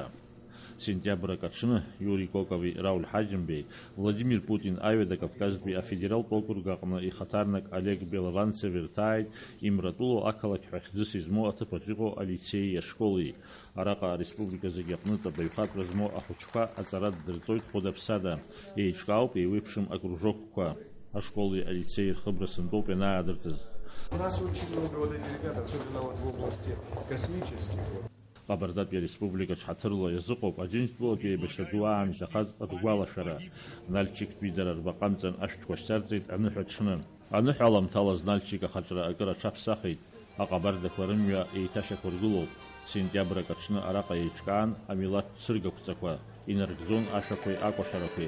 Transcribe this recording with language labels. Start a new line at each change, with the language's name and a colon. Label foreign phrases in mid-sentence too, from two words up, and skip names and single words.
Abkhazian: Сентиабрак аҽны Иури Кокови Рауль Ҳаџьымбеи Владимир Путин аҩада Кавказтәи афедералтә округ аҟны ихаҭарнак Олег Белованцев ирҭааит Имратуло ақалақь ҳәа хьӡыс измоу аҭыԥаҿ иҟоу алицеии ашколи. Араҟа ареспублика зегьы аҟнытә абаҩхатәра змоу ахәыҷқәа аҵара ддырҵоит хәыда-ԥсада. Еиҿкаауп, еиуеиԥшым акружокқәа. Ашколи алицеи рхыбра сынтәоуп ианаадыртыз.
Russian: У нас очень много делегатов, особенно в области космических.
Abkhazian: Ҟабардатәи Ареспубликаҿ ҳаҭырла иазыҟоуп Аџьынџьтәылатәи еибашьра ду аан иҭахаз ргәалашәара. Нальчиктәи дара рбаҟамҵан ашәҭқәа шьҭарҵеит аныҳәа аҽны. Аныҳәа аламҭалаз Нальчик ахаҿра акыр аҽаԥсахит. Аҟабардақәа рымҩа еиҭашьақәыргылоуп. Сентиабрак аҽны араҟа еиҿкаан амилаҭтә цыргақәҵақәа, инаркӡон ашәақәеи акәашарақәеи.